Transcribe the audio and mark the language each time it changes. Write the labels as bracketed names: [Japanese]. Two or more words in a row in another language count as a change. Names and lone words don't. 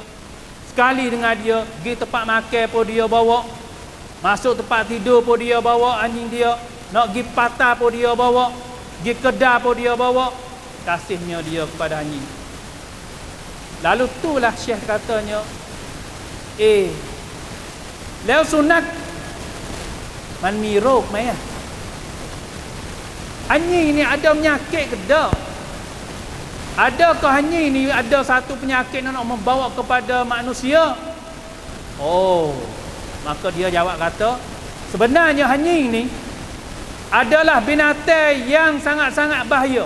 [Malay] Sekali dengan dia, pergi tempat makan pun dia bawa. Masuk tempat tidur pun dia bawa anjing dia. Nak pergi patah pun dia bawa. Pergi kedai pun dia bawa. Kasihnya dia kepada anjing. Lalu itulah Syekh katanya, [Thai] แล้วสุนัขมันมีโรคไหมอ่ะ [Malay] anjing ni ada penyakit ke tak? Adakah anjing ni ada satu penyakit yang nak membawa kepada manusia? Oh, maka dia jawab kata, sebenarnya anjing ni adalah binatang yang sangat-sangat bahaya.